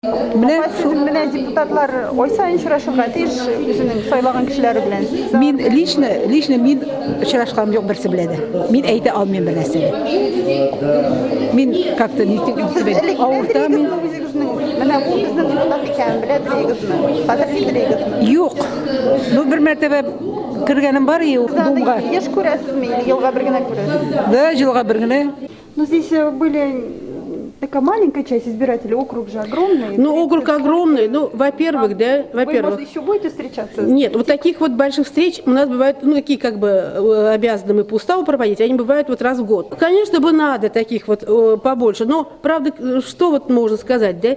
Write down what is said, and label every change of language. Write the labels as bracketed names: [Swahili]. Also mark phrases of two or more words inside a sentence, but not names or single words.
[Tatar] Менә депутатлар ой сайын очрашырга тиеш үзенең сайлаган кешеләре белән. Мин лично мин очрашканым юк берсе белән дә. Мин әйтә алмыйм бер нәрсәне. Мин как-то авырта мин. Менә бу безнең депутат икәнен беләсезме? Хәзер Юк. Ну бер мәртәбә кергәнем бар думга. Еш күрәсезме? Елга бер генә күрәсез. Да, җылга бер генә. [Russian] Ну здесь были такая маленькая часть избирателей, округ же огромный. Ну, округ огромный, ну, во-первых, да, во-первых. Вы, может, еще будете встречаться? Нет, вот таких вот больших встреч у нас бывают, ну, такие как бы обязаны мы по уставу проводить, они бывают вот раз в год. Конечно бы надо таких вот побольше, но, правда, что вот можно сказать, да?